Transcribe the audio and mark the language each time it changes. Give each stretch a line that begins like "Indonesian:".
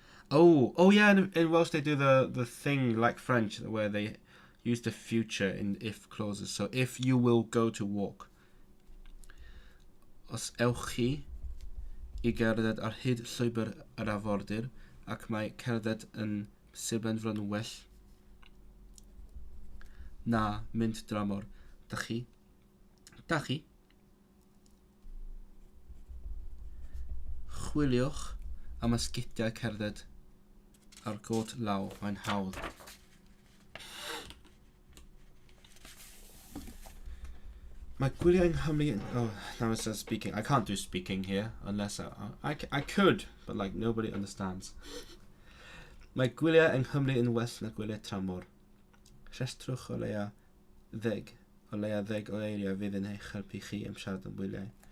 English: Oh yeah, in Welsh they do the thing like French where they use the future in if clauses. So if you will go to walk.
Welsh: Os ewch chi i gerdded ar hyd llwybr yr afordir ac mae cerdded yn Sir Benfro yn well na mynd dramor. Da chi chwiliwch am ysgidiau cerdded ar got law, mae'n hawdd. Mae gwyliau yng Nghymru...
English: Oh, now it says speaking. I can't do speaking here unless I could, but like nobody understands.
Welsh: Mae gwyliau yng Nghymru yn well na gwyliau tramor. Rhestrwch o leia 10 o eiriau fydd yn eich helpu chi am siarad am wyliau.